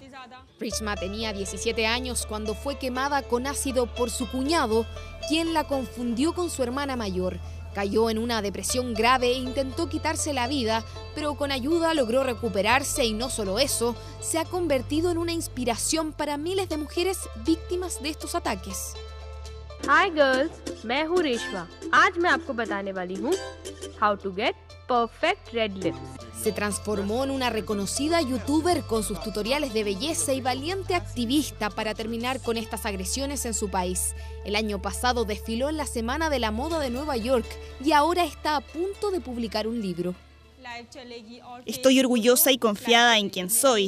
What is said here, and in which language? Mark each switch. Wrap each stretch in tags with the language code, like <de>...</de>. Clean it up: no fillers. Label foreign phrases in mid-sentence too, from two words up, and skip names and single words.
<es>Rishma tenía 17 años cuando fue quemada con ácido por su cuñado, quien la confundió con su hermana mayor. Cayó en una depresión grave e intentó quitarse la vida, pero con ayuda logró recuperarse y no solo eso, se ha convertido en una inspiración para miles de mujeres víctimas de estos ataques.</es> <en>Hi girls,</en> <hi>मैं हूँ रेशमा। आज मैं आपको बताने वाली हूँ</hi> <en>how to get perfect red lips.</en> <es>Se transformó en una reconocida youtuber con sus tutoriales de belleza y valiente activista para terminar con estas agresiones en su país. El año pasado desfiló en la Semana de la Moda de Nueva York y ahora está a punto de publicar un libro. Estoy orgullosa y confiada en quien soy.</es>